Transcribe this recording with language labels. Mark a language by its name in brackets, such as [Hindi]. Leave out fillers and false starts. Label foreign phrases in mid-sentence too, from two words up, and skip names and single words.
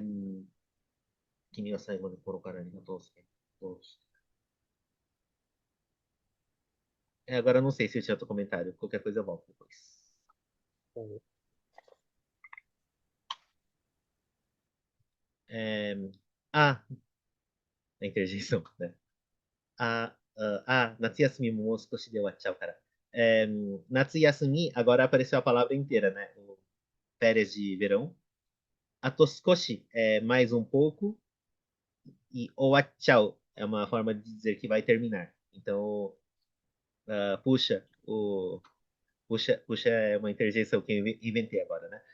[Japanese] 君は最後でころからありがとう, [Portuguese] agora eu não sei se eu tinha outro comentário. Qualquer coisa eu volto depois. É... Ah, a interjeição, né? [Japanese] 夏休みももう少しで終わっちゃうから。夏休み, [Portuguese] agora apareceu a palavra inteira, né? Férias de verão. Atoskoshi é mais um pouco. E owachau é uma forma de dizer que vai terminar. Então, puxa, puxa é uma interjeição que eu inventei agora, né?